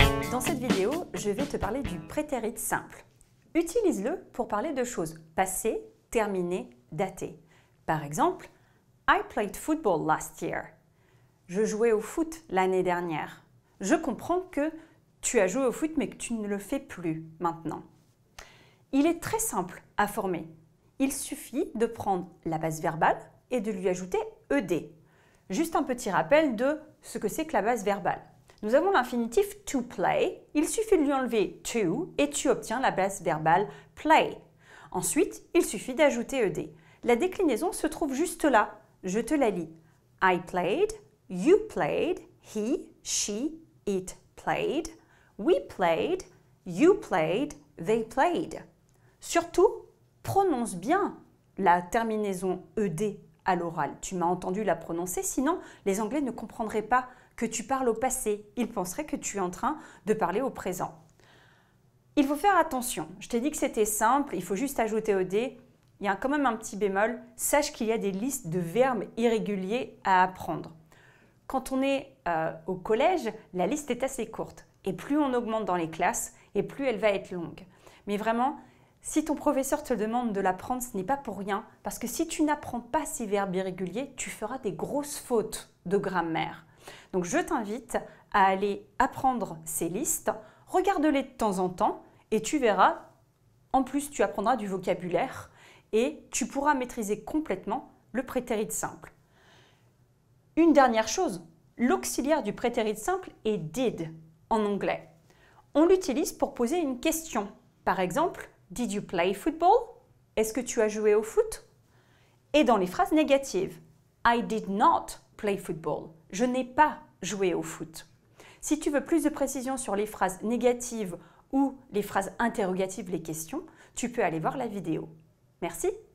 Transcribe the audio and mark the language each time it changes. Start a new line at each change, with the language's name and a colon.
French: Dans cette vidéo, je vais te parler du prétérit simple. Utilise-le pour parler de choses passées, terminées, datées. Par exemple,
English: I played football last year.
French: Je jouais au foot l'année dernière. Je comprends que tu as joué au foot mais que tu ne le fais plus maintenant. Il est très simple à former. Il suffit de prendre la base verbale et de lui ajouter ED. Juste un petit rappel de ce que c'est que la base verbale. Nous avons l'infinitif to play, il suffit de lui enlever to et tu obtiens la base verbale play. Ensuite, il suffit d'ajouter ED. La déclinaison se trouve juste là, je te la lis.
English: I played, you played, he, she, it played, we played, you played, they played.
French: Surtout, prononce bien la terminaison ED à l'oral. Tu m'as entendu la prononcer, sinon les Anglais ne comprendraient pas que tu parles au passé. Ils penseraient que tu es en train de parler au présent. Il faut faire attention. Je t'ai dit que c'était simple, il faut juste ajouter ED. Il y a quand même un petit bémol. Sache qu'il y a des listes de verbes irréguliers à apprendre. Quand on est au collège, la liste est assez courte. Et plus on augmente dans les classes, et plus elle va être longue. Mais vraiment, si ton professeur te demande de l'apprendre, ce n'est pas pour rien. Parce que si tu n'apprends pas ces verbes irréguliers, tu feras des grosses fautes de grammaire. Donc je t'invite à aller apprendre ces listes, regarde-les de temps en temps et tu verras, en plus tu apprendras du vocabulaire et tu pourras maîtriser complètement le prétérit simple. Une dernière chose, l'auxiliaire du prétérit simple est did en anglais. On l'utilise pour poser une question. Par exemple,
English: did you play football?
French: Est-ce que tu as joué au foot? Et dans les phrases négatives,
English: I did not play football.
French: Je n'ai pas joué au foot. Si tu veux plus de précision sur les phrases négatives ou les phrases interrogatives, les questions, tu peux aller voir la vidéo. Merci.